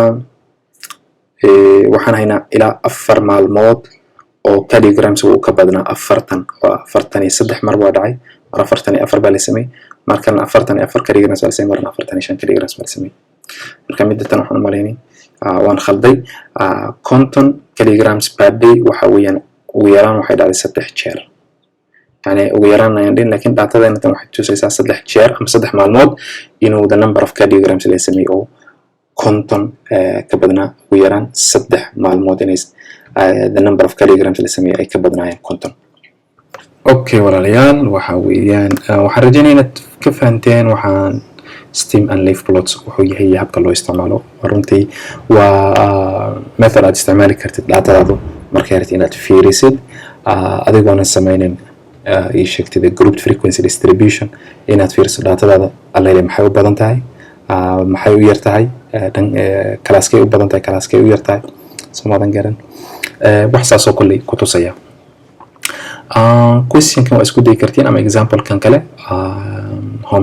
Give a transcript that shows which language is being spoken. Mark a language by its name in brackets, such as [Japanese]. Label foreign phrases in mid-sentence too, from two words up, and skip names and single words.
[Somali] waxaan haynaa ilaa 4 maalmood oo kilograms uu ka badnaa 43 mar waa dhacay mar 44 baa la sameeyay markan 44 kilograms baa la sameeyay marna 45 kilograms baa la sameeyay marka middan waxaan u maleynay waan khalday konton kilograms per day waxa weeyaan ugu yaraan waxay dhacday 3 jeer yani ugu yaraan ayaan dhin laakiin daatadeena tan waxay tusaysaa 3 jeer ama 3 maalmood inuu [English] the number of kilograms [Somali] la sameeyay oo konton ka badnaa ugu yaraan 3 maalmood inay [English] the number of kilograms [Somali] la sameeyay ay ka badnaayeen konton okay walaalayaal waxa weeyaan waxaan rajaynayaa inaad ka fahanteen waxaan [English] stem and leaf plots [Somali] wuxuu yahay habka loo isticmaalo runtii waa method aad isticmaali kartid daatadaadu markay rabtid inaad fiirisid adigoona sameynin ii sheegtay [English] grouped frequency [Somali] distribution inaad fiiriso daatadaada alleele maxay u badan tahay maxay u yar tahay kalaaskay u badan tahay kalaaskay u yar tahay samadan garan wax saas oo kulli ku tusaya question kan waa isku day kartiin ama example kan kale home